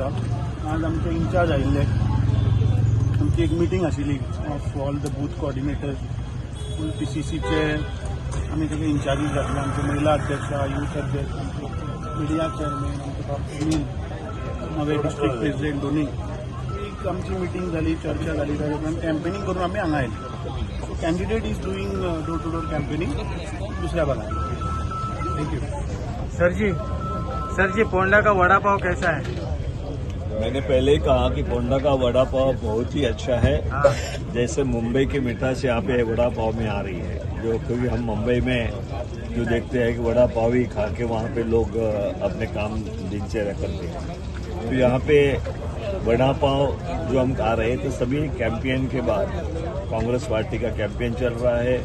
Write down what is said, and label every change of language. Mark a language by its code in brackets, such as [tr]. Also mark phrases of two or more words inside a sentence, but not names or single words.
[kok] आज आमचे इन्चार्ज आयिल्ले आमची एक मिटींग आशिल्ली [en] of all the booth coordinators [kok] फूल PCCचे आमी सगळे इन्चार्जीस घातले. आमचे महिला अध्यक्ष युथ अध्यक्ष [en] media chairman [kok] आमचे सुनील नवे [en] district president [kok] दोन्ही एक आमची मिटींग जाली चर्चा जाली ताजे कॅम्पेनिंग करून आमी हांगा आयले. [en] so candidate is doing door to door campaigning [kok] दुसऱ्या भागात. [en] thank you. [hi] सर जी पोंडा का वड़ा पाव कैसा है? मैंने पहले ही कहा कि पोंडा का वड़ा पाव बहुत ही अच्छा है. जैसे मुंबई की मिठास यहाँ पे वड़ा पाव में आ रही है. जो क्योंकि हम मुंबई में जो देखते हैं कि वड़ा पाव ही खा के वहाँ पे लोग अपने काम दिनचर्या करते हैं, तो यहाँ पे वड़ा पाव जो हम खा रहे हैं तो सभी कैंपेन के बाद कांग्रेस पार्टी का कैंपेन चल रहा है.